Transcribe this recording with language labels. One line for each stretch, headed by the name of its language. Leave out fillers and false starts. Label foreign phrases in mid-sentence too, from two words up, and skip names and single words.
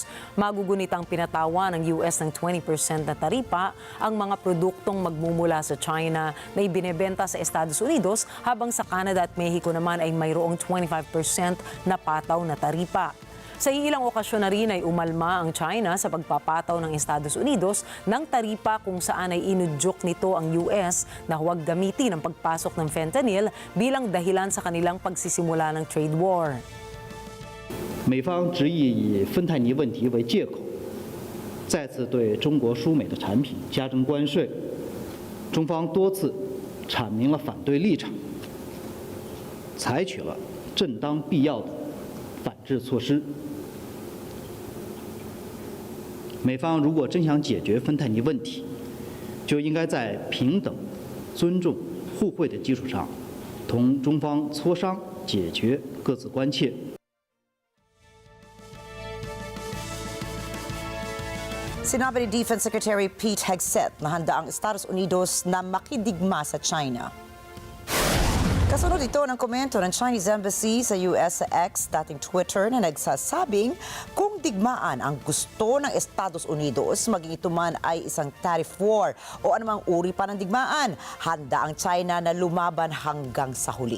Filipino: Magugunit ang pinatawa ng US ng 20% na taripa ang mga produktong magmumula sa China na ibinebenta sa Estados Unidos habang sa Canada at Mexico naman ay mayroong 25% na pataw na taripa. Sa ilang okasyon na rin ay umalma ang China sa pagpapataw ng Estados Unidos ng taripa kung saan ay inudyok nito ang US na huwag gamitin ang pagpasok ng fentanyl bilang dahilan sa kanilang pagsisimula ng trade war.
Chinese: 美方执意以芬太尼问题为借口，再次对中国输美的产品加征关税。中方多次阐明了反对立场，采取了正当必要的反制措施。美方如果真想解决芬太尼问题，就应该在平等、尊重、互惠的基础上，同中方磋商解决各自关切。
Filipino: Sinabi ni Defense Secretary Pete Hegseth na handa ang Estados Unidos na makidigma sa China. Kasunod ito ng komento ng Chinese Embassy sa US sa X, dating Twitter, na nagsasabing kung digmaan ang gusto ng Estados Unidos, maging ito man ay isang
English: tariff war
Filipino: o anumang uri pa ng digmaan, handa ang China na lumaban hanggang sa huli.